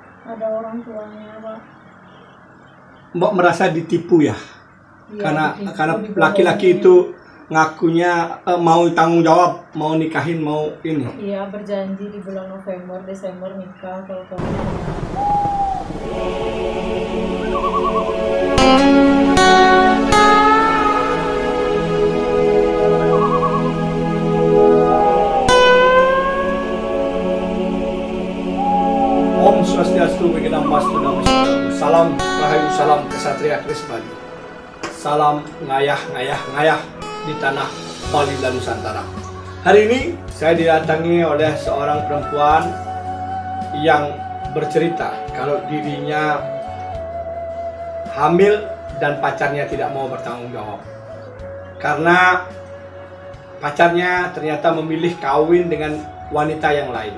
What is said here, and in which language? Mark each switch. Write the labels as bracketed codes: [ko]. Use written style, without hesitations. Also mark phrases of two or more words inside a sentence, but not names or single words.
[id] ada orang tuanya, Pak. Mbak merasa ditipu ya? Iya, Karena ditipu, laki-laki dibohongin. itu ngakunya mau tanggung jawab, mau nikahin, mau ini. Iya, berjanji di bulan November, Desember nikah kalau kamu. Om Swastiastu, Wignamastu, Namaste. Salam Rahayu, salam Kesatria Kris Bali. Salam ngayah di tanah Bali dan Nusantara. Hari ini saya didatangi oleh seorang perempuan yang bercerita kalau dirinya hamil dan pacarnya tidak mau bertanggung jawab. Karena pacarnya ternyata memilih kawin dengan wanita yang lain.